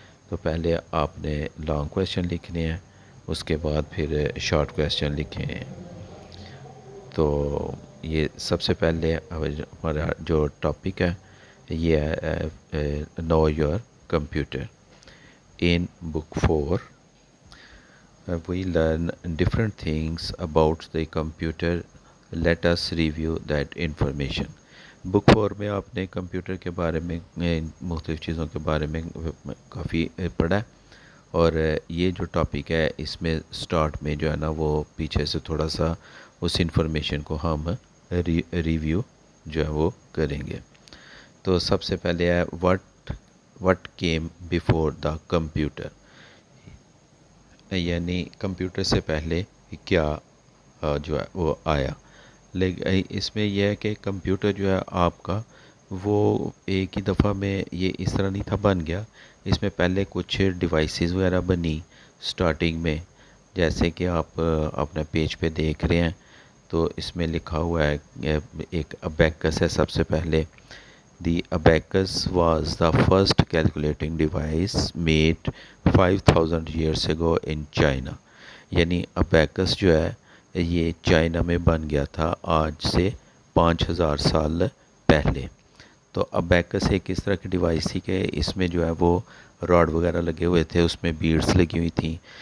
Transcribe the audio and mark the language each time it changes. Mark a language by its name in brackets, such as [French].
[Hindi] तो पहले आपने लॉन्ग क्वेश्चन लिखने हैं, उसके बाद फिर शॉर्ट क्वेश्चन लिखे हैं। तो ये सबसे पहले हमारा जो टॉपिक है ये है know your computer. [English] In book 4 we learn different things about the computer. Let us review that information. [Hindi] Book 4 में आपने कंप्यूटर के बारे में मुख्तलिफ़ चीज़ों के बारे में काफ़ी पढ़ा है। और ये जो टॉपिक है इसमें स्टार्ट में जो है ना वो पीछे से थोड़ा सा उस इंफॉर्मेशन को हम रिव्यू जो है वो करेंगे। तो सबसे पहले है [English] what came before the computer, [Hindi] यानी कंप्यूटर से पहले क्या जो है वो आया। लेकिन इसमें यह है कि कंप्यूटर जो है आपका वो एक ही दफ़ा में ये इस तरह नहीं था बन गया। इसमें पहले कुछ डिवाइसेस वगैरह बनी स्टार्टिंग में, जैसे कि आप अपना पेज पे देख रहे हैं। तो इसमें लिखा हुआ है एक अबेकस है सबसे पहले। [English] The abacus was the first calculating device made 5000 years ago in China। [Hindi] यानी अबैकस जो है ये चाइना में बन गया था आज से 5000 साल पहले। तो अबैकस एक इस तरह की डिवाइस थी कि इसमें जो है वो रॉड वगैरह लगे हुए थे, उसमें बीड्स लगी हुई थी।